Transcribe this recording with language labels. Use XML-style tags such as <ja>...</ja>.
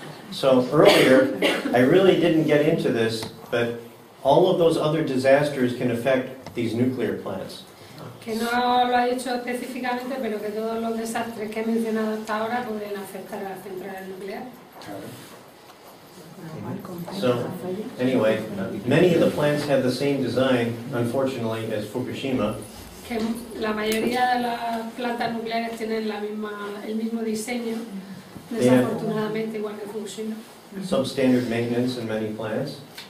<en>So earlier, I really didn't get into this, but all of those other disasters can affect these nuclear plants.</en> <es>Que no lo ha dicho específicamente, pero que todos los desastres que he mencionado hasta ahora pueden afectar a las centrales nucleares.</es> <en>So, anyway, many of the plants have the same design, unfortunately, as Fukushima.</en> <es>Que la mayoría de las plantas nucleares tienen el mismo diseño, desafortunadamente, igual que Fukushima.</es> <en>Substandard maintenance in many plants.</en>